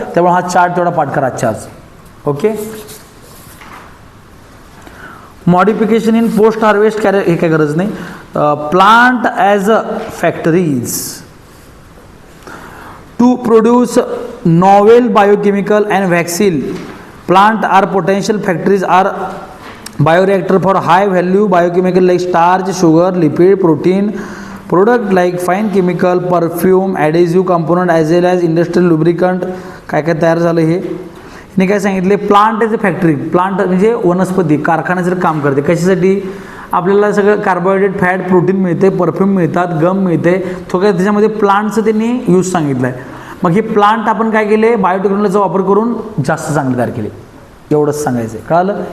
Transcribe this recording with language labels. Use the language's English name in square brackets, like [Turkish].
[Marathi] त्यामुळे हा चार्ट तेवढा पाठ करा आजच्या आज. Okay. [English] modification in post harvest [Marathi] हे काय गरज नाही. [English] Plant as a factories to produce novel biochemical and vaccine. Plant are potential factories are bioreactor for high value biochemical like starch, sugar, lipid, protein product like fine chemical, perfume, adhesive component as well as industrial lubricant. [Marathi] काय काय तयार झालं हे हिने काय सांगितले, plant as a factory. Plant म्हणजे वनस्पती कारखान्याचं काम करते. कशासाठी? आपल्याला सगळं कार्बोहायड्रेट, फॅट, प्रोटीन मिळते, परफ्यूम मिळतात, गम मिळते, थोडक्यात त्याच्यामध्ये प्लांटचं त्यांनी यूज सांगितलं आहे. मग हे प्लांट आपण काय केले, बायोटेक्नॉलॉजीचा वापर करून जास्त चांगले तयार केले. एवढंच सांगायचं आहे. कळलं?